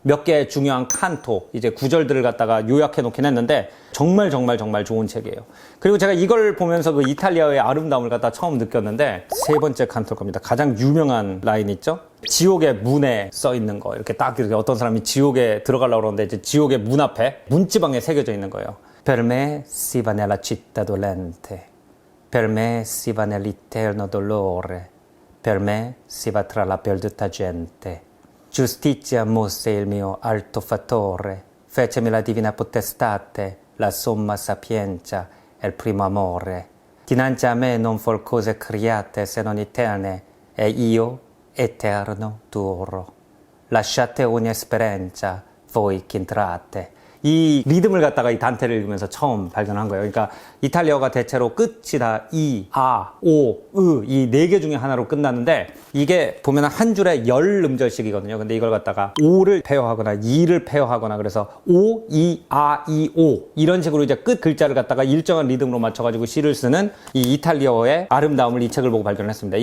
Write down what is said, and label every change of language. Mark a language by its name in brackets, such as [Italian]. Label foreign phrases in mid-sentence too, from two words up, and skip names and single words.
[Korean] 몇 개의 중요한 칸토, 이제 구절들을 갖다가 요약해 놓긴 했는데 정말 좋은 책이에요. 그리고 제가 이걸 보면서 그 이탈리아의 아름다움을 갖다 처음 느꼈는데, 3번째 칸토일 겁니다. 가장 유명한 라인 있죠? 지옥의 문에 써 있는 거. 이렇게 딱 이렇게 어떤 사람이 지옥에 들어가려고 그러는데 이제 지옥의 문 앞에 문지방에 새겨져 있는 거예요. [Italian] Per me si va nella città dolente, per me si va nell'eterno dolore, per me si va tra la perduta gente. Giustizia mosse il mio alto fattore, fecemi la divina potestate, la somma sapienza e il primo amore. Dinanzi a me non for cose create se non eterne, e io eterno duro. Lasciate ogni esperienza, voi che entrate. [Korean] 이 리듬을 갖다가 이 단테를 읽으면서 처음 발견한 거예요. 그러니까 이탈리아어가 대체로 끝이 다 이, 아, 오, 으, 이 4개 중에 하나로 끝나는데, 이게 보면 한 줄에 10음절씩이거든요. 근데 이걸 갖다가 오를 폐허하거나 이를 폐허하거나, 그래서 오, 이, 아, 이, 오 이런 식으로 이제 끝 글자를 갖다가 일정한 리듬으로 맞춰가지고 시를 쓰는 이 이탈리아어의 아름다움을 이 책을 보고 발견했습니다.